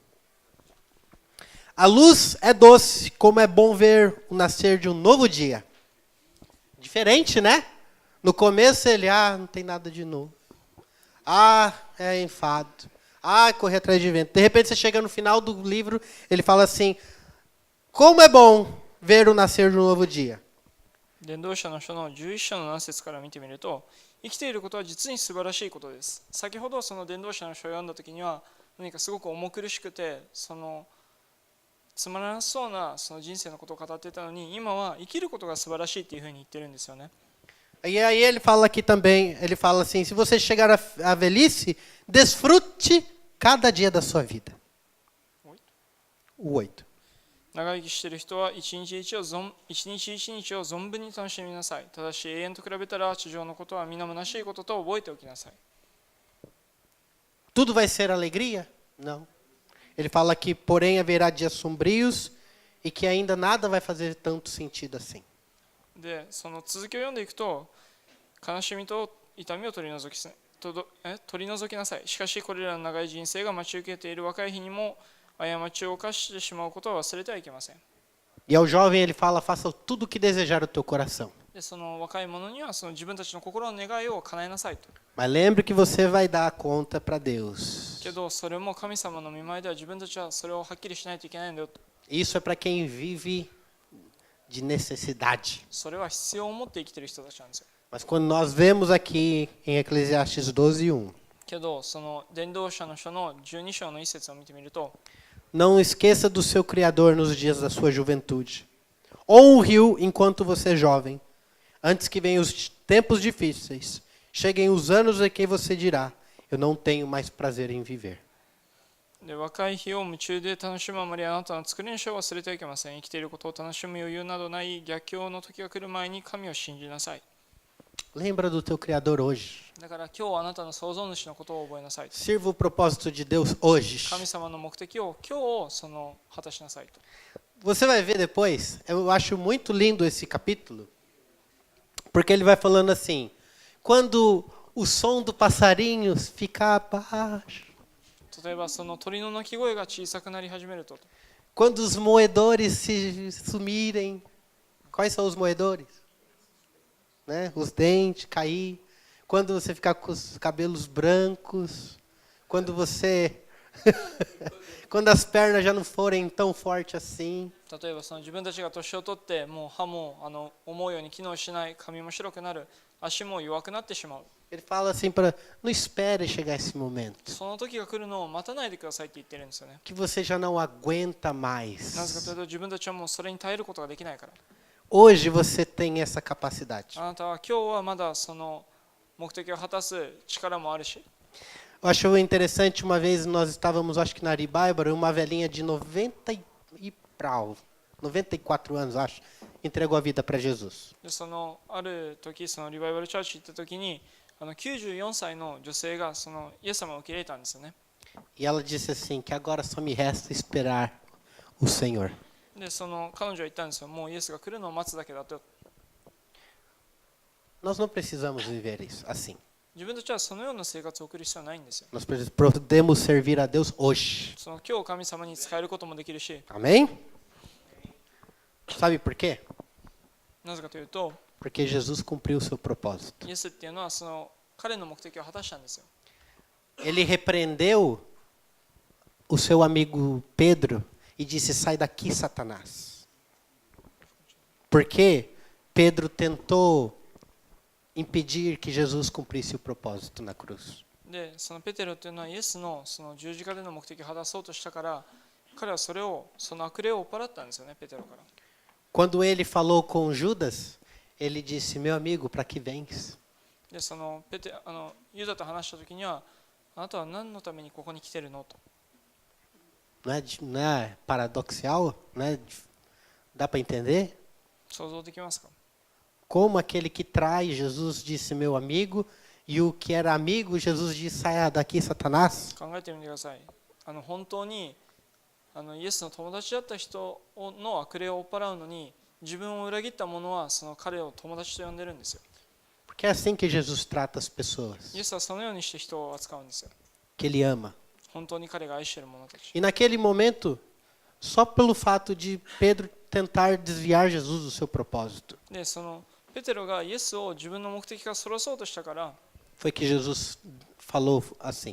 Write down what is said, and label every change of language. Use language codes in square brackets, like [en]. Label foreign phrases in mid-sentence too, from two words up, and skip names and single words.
[pt] A luz é doce, como é bom ver o nascer de um novo dia. Diferente, né? No começo ele, não tem nada de novo. É enfado. Correr atrás de vento. De repente você chega no final do livro, ele fala assim, como é bom ver o nascer de um novo dia. [ja] 伝道者の書の11章の何節から見てみると、生きていることは実に素晴らしいことです。先ほどその伝道者の書を読んだ時には何かすごく重苦しくてそのつまらなそうなその人生のことを語っていたのに、今は生きることが素晴らしいっていうふうに言ってるんですよね。 [pt] E aí ele fala aqui também, ele fala assim, se você chegar à velhice, desfrute cada dia da sua vida. O 8. [ja] 長生きしている人は一日一日を存分に楽しみなさい。ただし永遠と比べたら地上のことは皆虚しいことと覚えておきなさい。 [pt] Tudo vai ser alegria? Não. Ele fala que, porém, haverá dias sombrios e que ainda nada vai fazer tanto sentido assim. [ja] で、その続きを読んでいくと、悲しみと痛みを取り除きなさい。しかしこれらの長い人生が待ち受けている若い日にも過ちを犯してしまうことは忘れてはいけません。 [pt] E ao jovem ele fala, faça tudo o que desejar o teu coração. [ja] で、その若い者にはその自分たちの心の願いを叶えなさいと。 [pt] Mas lembre que você vai dar conta para Deus. [ja] けどそれも神様の御前では自分たちはそれをはっきりしないといけないんだよと。 [pt] Isso é para quem vive de necessidade. [ja] それは必要を持って生きている人たちなんですよ。 [pt] Mas quando nós vemos aqui em Eclesiastes 12, 1, [ja] けどその伝道者の書の12章の一節を見てみると、 [pt] não esqueça do seu Criador nos dias da sua juventude. Honre-o enquanto você é jovem, antes que venham os tempos difíceis. Cheguem os anos em que você dirá, eu não tenho mais prazer em viver. [ja] で、若い日を夢中で楽しむあまりあなたの作り主を忘れてはいけません。生きていることを楽しむ余裕などない逆境の時が来る前に神を信じなさい。 [pt] Lembra do teu Criador hoje. [ja] だから今日あなたの創造主のことを覚えなさい。 [pt] Sirva o propósito de Deus hoje. [ja] 神様の目的を今日その果たしなさいと。 [pt] Você vai ver depois, eu acho muito lindo esse capítulo, porque ele vai falando assim, quando o som do passarinho ficar baixo, [ja] 例えばその鳥の鳴き声が小さくなり始めると。 [pt] quando os moedores se sumirem, quais são os moedores? Né? Os dentes cair, quando você ficar com os cabelos brancos, quando você quando as pernas já não forem tão fortes assim. [ja] 例えばその自分たちが年を取ってもう歯も思うように機能しない、髪も白くなる、足も弱くなってしまう。 [pt] Ele fala assim para não espere chegar esse momento, [ja] その時が来るのを待たないでくださいって言ってるんですよね。 [pt] que você já não aguenta [ja] なぜかとい [pt] mais. [ja] うと自分たちはもうそれに耐えることができないから。 [pt] Hoje você tem essa capacidade. [ja] あなたは今日はまだその目的を果たす力もあるし。 [pt] Eu acho interessante, uma vez nós estávamos, acho que na Aribáibara, uma velhinha de 94 anos, acho, entregou a vida para Jesus. [ja] でそのある時そのリバイバルチャーチ行った時に94歳の女性がそのイエス様を受け入れたんですよね。 [pt] E ela disse assim, que agora só me resta esperar o Senhor. [ja] でその彼女は言ったんですよ。もうイエスが来るのを待つだけだと。 [pt] Nós não precisamos viver isso assim. [ja] 自分たちはそのような生活を送る必要はないんですよ。 [pt] Nós podemos servir a Deus hoje. [ja] その今日神様に使えることもできるし、 [pt] Amém? Sabe por quê? [ja] なぜかというと、 [pt] Porque Jesus cumpriu o seu propósito. [ja] イエスっていうのはその彼の目的を果たしたんですよ。 [pt] Ele repreendeu o seu amigo Pedro e disse, sai daqui, Satanás. Porque Pedro tentou impedir que Jesus cumprisse o propósito na cruz. [ja] で、そのペテロっていうのはイエスのその十字架での目的を果たそうとしたから、彼はその悪霊を追っ払ったんですよね、ペテロから。 [pt] Quando ele falou com Judas, ele disse, meu amigo, para que vens? [ja] で、そのユダと話した時には、あなたは何のためにここに来てるのと。 [pt] Não é paradoxal? Dá para entender? [ja] 想像できますか？ [pt] Como aquele que trai, Jesus disse, meu amigo, e o que era amigo, Jesus disse, saia daqui, Satanás. [ja] 考えてみてください。本当にイエスの友達だった人の悪霊を追っ払うのに、自分を裏切った者はその彼を友達と呼んでるんですよ。 [pt] Porque é assim que Jesus trata as pessoas, [ja] イエスはそのようにして人を扱うんですよ。 [pt] que ele ama. [ja] 本当に彼が愛している者たち。 [pt] E naquele momento, só pelo fato de Pedro tentar desviar Jesus do seu propósito, [ja] で、そのペテロがイエスを自分の目的からそらそうとしたから、 [pt] foi que Jesus falou assim.